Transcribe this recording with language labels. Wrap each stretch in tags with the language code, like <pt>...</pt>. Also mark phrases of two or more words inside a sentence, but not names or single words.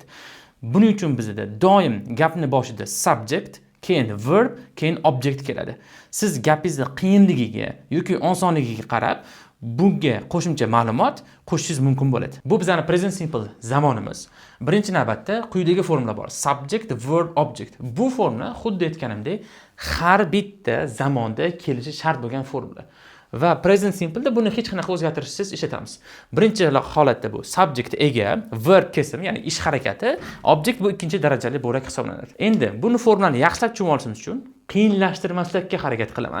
<uz>Buning uchun bizda doim gapni boshida subject, keyin verb, keyin object keladi. Siz gapingizni qiyinligiga yoki osonligiga qarab bunga qo'shimcha ma'lumot qo'shishingiz mumkin bo'ladi. Bu bizning</uz> <en>present simple</en> <uz>zamonimiz. Birinchi navbatda quyidagi formula bor.</uz> <en>Subject, verb, object.</en> <uz>Bu formula xuddi aytganimdek har bitta zamonda kelishi shart bo'lgan formula. Va</uz> <en>present simple</en> <uz>da buni hech qanaqa o'zgartirishsiz ishlatamiz. Birinchi holatda bu subject ega, verb kesim, ya'ni ish harakati, object bu ikkinchi darajali bo'lak hisoblanadi. Endi buni formulani yaxshilab tushunib olishimiz uchun qiyinlashtirmaslikka harakat qilaman.</uz>